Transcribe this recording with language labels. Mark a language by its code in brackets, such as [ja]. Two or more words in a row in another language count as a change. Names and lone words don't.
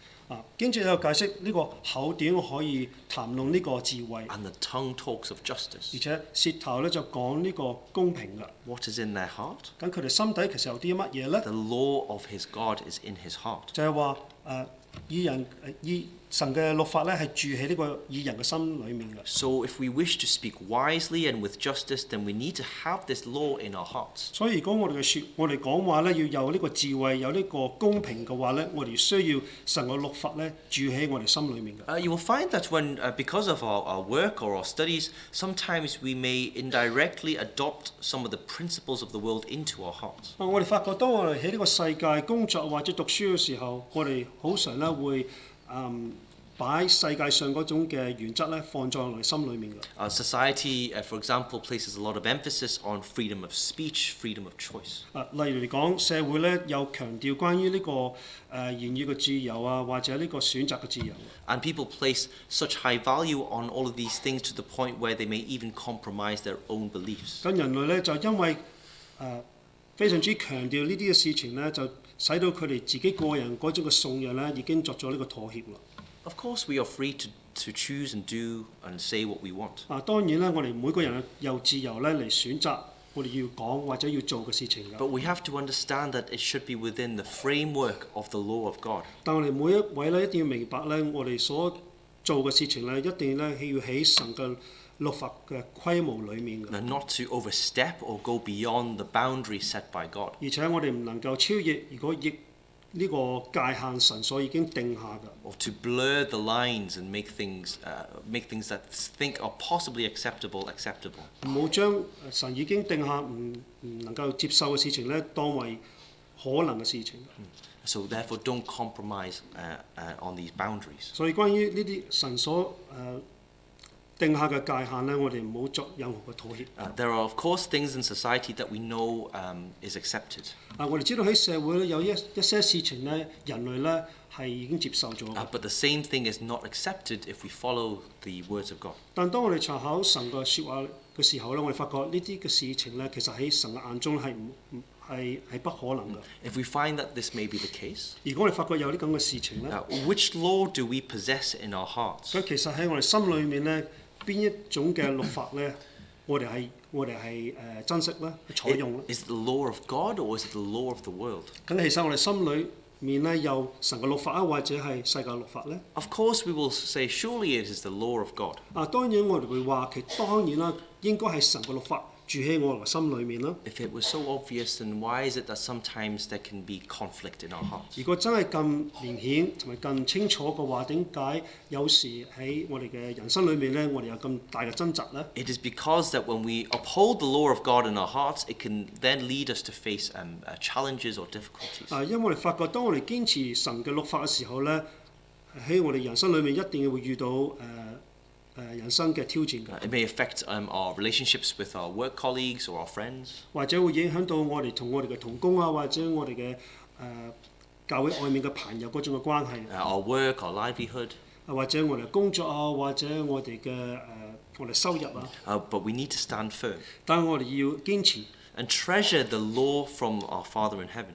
[yue] 經節有解釋呢個口點可以談論呢個智慧， [en] And the tongue talks of [yue] 而 [en] justice. [yue] 且舌頭咧就講呢個公平㗎。 [en] What is in their heart? [yue] 咁佢哋心底其實有啲乜嘢咧？ [en] The law of his God is in his heart. [yue] 就係話神嘅律法咧係住喺呢個義人嘅心裡面嘅。 [en] So if we wish to speak wisely and with justice, then we need to have this law in our hearts. [yue] 所以如果我哋講話咧要有呢個智慧，有呢個公平嘅話咧，我哋需要神嘅律法咧住喺我哋心裡面嘅。 [en] You will find that when, because of our work or our studies, sometimes we may indirectly adopt some of the principles of the world into our hearts. [yue] 我哋發覺當我哋喺呢個世界工作或者讀書嘅時候，我哋好常咧會擺世界上嗰種嘅原則咧放在我哋心裡面嘅。 [en] Society, for example, places a lot of emphasis on freedom of speech, freedom of choice. [yue] 例如嚟講，社會咧有強調關於呢個言語嘅自由啊，或者呢個選擇嘅自由。 [en] And people place such high value on all of these things to the point where they may even compromise their own beliefs. [yue] 咁人類咧就因為非常之強調呢啲嘅事情咧，就使到佢哋自己個人嗰種嘅信仰咧已經作咗呢個妥協啦。 [en] Of course, we are free to choose and do and say what we want. [yue] 當然啦，我哋每個人有自由咧嚟選擇我哋要講或者要做嘅事情㗎。 [en] But we have to understand that it should be within the framework of the law of God. [yue] 但我哋每一位咧一定要明白咧，我哋所做嘅事情咧，一定咧係要喺神嘅律法嘅規模裡面嘅。 [en] And not to overstep or go beyond the boundary set by God. [yue] 而且我哋唔能夠超越，如果逆呢個界限神所已經定下嘅。 [en] Or to blur the lines and make things that think are possibly acceptable. [yue] 唔好將神已經定下唔能夠接受嘅事情咧，當為可能嘅事情。 [en] So therefore, don't compromise on these boundaries. [yue] 所以關於呢啲神所定下嘅界限咧，我哋唔好作任何嘅妥協。 [en] There are of course things in society that we know is accepted. [yue] 我哋知道喺社會咧有一些事情咧，人類咧係已經接受咗嘅。 [en] But the same thing is not accepted if we follow the words of God. [yue] 但當我哋查考神嘅説話嘅時候咧，我哋發覺呢啲嘅事情咧，其實喺神嘅眼中係不可能嘅。 [en] If we find that this may be the case, [yue] 如果我哋發覺有啲咁嘅事情咧， [en] which law do we possess in our hearts? [yue] 所以其實喺我哋心裏面咧，邊一種嘅律法咧，我哋係珍惜咧，採用咧。 [en] Is it the law of God or is it the law of the world? [yue] 咁其實我哋心裏面咧有神嘅律法啊，或者係世界律法咧。 [en] Of course, we will say, surely it is the law of God. [yue] 當然我哋會話，當然啦，應該係神嘅律法住喺我哋心裏面啦。 [en] If it was so obvious, then why is it that sometimes there can be conflict in our hearts? [yue] 如果真係咁明顯同埋咁清楚嘅話，點解有時喺我哋嘅人生裏面咧，我哋有咁大嘅掙扎咧？ [en] It is because that when we uphold the law of God in our hearts, it can then lead us to face challenges or difficulties. [yue] 因為我哋發覺，當我哋堅持神嘅律法嘅時候咧，喺我哋人生裏面一定會遇到人生嘅挑戰嘅。 [en] It may affect our relationships with our work colleagues or our friends. [yue] 或者會影響到我哋同我哋嘅同工啊，或者我哋嘅教會外面嘅朋友嗰種嘅關係。 [en] Our work, our livelihood. [yue] 或者我哋工作啊，或者我哋嘅我哋收入啊。 [en] But we need to stand firm. [yue] 但係我哋要堅持。 [en] And treasure the law from our Father in heaven.